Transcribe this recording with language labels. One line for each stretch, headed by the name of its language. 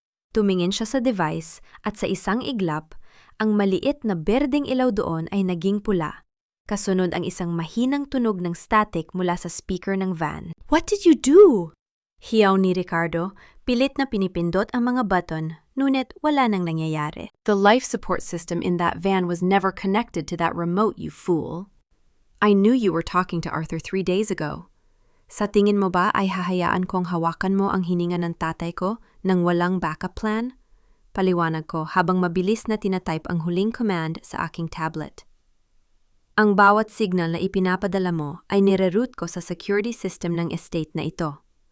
Filipino: Tumingin siya sa device at sa isang iglap, ang maliit na berdeng ilaw doon ay naging pula. Kasunod ang isang mahinang tunog ng static mula sa speaker ng van.
English: What did you do?
Filipino: Hiyaw ni Ricardo, pilit na pinipindot ang mga button, ngunit wala nang nangyayari.
English: The life support system in that van was never connected to that remote, you fool. I knew you were talking to Arthur 3 days ago.
Filipino: Sa tingin mo ba ay hahayaan kong hawakan mo ang hininga ng tatay ko nang walang backup plan? Paliwanag ko habang mabilis na tinatype ang huling command sa aking tablet. Ang bawat signal na ipinapadala mo ay nire-route ko sa security system ng estate na ito.